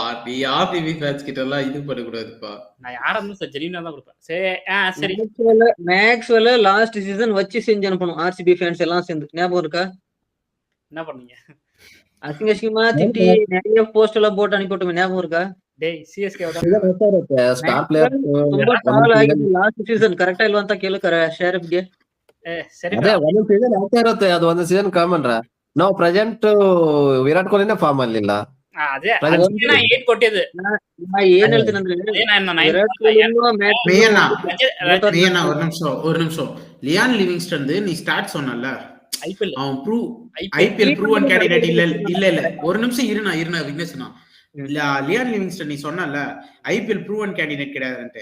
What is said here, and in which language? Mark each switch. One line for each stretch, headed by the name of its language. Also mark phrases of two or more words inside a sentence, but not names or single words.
Tamil: நீ ஆர்சிபி ஃபேன்ஸ் கிட்ட எல்லாம் இது பண்ண கூடாதுப்பா. நான் யாரா இருந்தாலும் ஜென்யூனா தான் கொடுப்பேன். சரி சரி. மேக்ஸ்வெல்
English: last season
Tamil: வச்சு செஞ்சு அனுப்பணும் ஆர்சிபி ஃபேன்ஸ் எல்லாம் சேர்ந்து. ஞாபகம் இருக்கா? என்ன பண்ணீங்க? அசிங்கமா திட்டி நிறைய போஸ்ட் எல்லாம் போட்டு அனுப்பிட்டோம், ஞாபகம் இருக்கா? டேய் சிஎஸ்கே
English: star player last season correct
Kannada: ಇಲ್ವಾ ಅಂತ ಕೇಳು ಶೇರಫ್ಗೆ. ಸರಿ ಅದೇ ಒಂದು ಸೀಸನ್ ಆಗ್ತಾ ಇರುತ್ತೆ, ಅದು ಒಂದು
English: season common
Kannada: ರಾ. ನಾವು ಪ್ರೆಸೆಂಟ್ ವಿರಾಟ್ ಕೊಹ್ಲಿನೇ ಫಾರ್ಮ್ ಅಲ್ಲಿಲ್ಲ. ಅದೇ ನಾನು 8 ಕೊಟ್ಟಿದ್ದು. ನಾ ಏನ್ ಹೇಳ್ತೀನಿ ಅಂದ್ರೆ ವಿರಾಟ್
Tamil: ஒரு நிமிஷம் லியான் லிவிங்ஸ்டன் நீ ஸ்டார்ட் சொன்னல, ஐபிஎல் அவன் ஐபிஎல்
English: proven candidate
Tamil: இல்ல ஒரு நிமிஷம் இருனா விக்னேஷ்னா. லியான் லிவிங்ஸ்டன் நீ சொன்னல ஐபிஎல்
English: proven candidate
Tamil: கிடையாதுன்ட்டு.